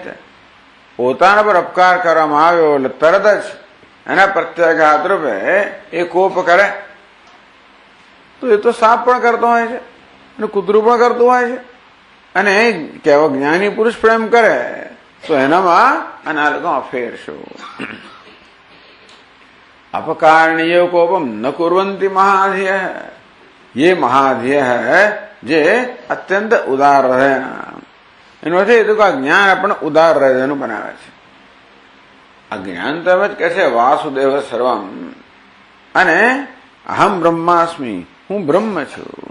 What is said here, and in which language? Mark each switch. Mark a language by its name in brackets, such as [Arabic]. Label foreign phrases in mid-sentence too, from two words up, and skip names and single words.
[Gujarati] પોતાના પર અપકાર કરવામાં આવ્યો એટલે તરત જ એના પ્રત્યાઘાત રૂપે એ કોપ કરે. તો એ તો સાપ પણ કરતો હોય છે અને કૂતરું પણ કરતું હોય છે અને કેવો જ્ઞાની પુરુષ પ્રેમ કરે તો એનામાં અને આ લોકો ફેર શું? [Sanskrit] अपकारणीय कोपम न कुर्वन्ति महाधिय. [Hindi] ये महाधिय है [Gujarati] જે અત્યંત ઉદાર રહે. એનો અર્થ એ તો કે આ જ્ઞાન આપણને ઉદાર રહેવાનું બનાવે છે. આ જ્ઞાન તો એમ જ કહે છે [Sanskrit] વાસુદેવ સર્વમ [Gujarati] અને [Sanskrit] અહમ બ્રહ્માસ્મિ, [Gujarati] હું બ્રહ્મ છું.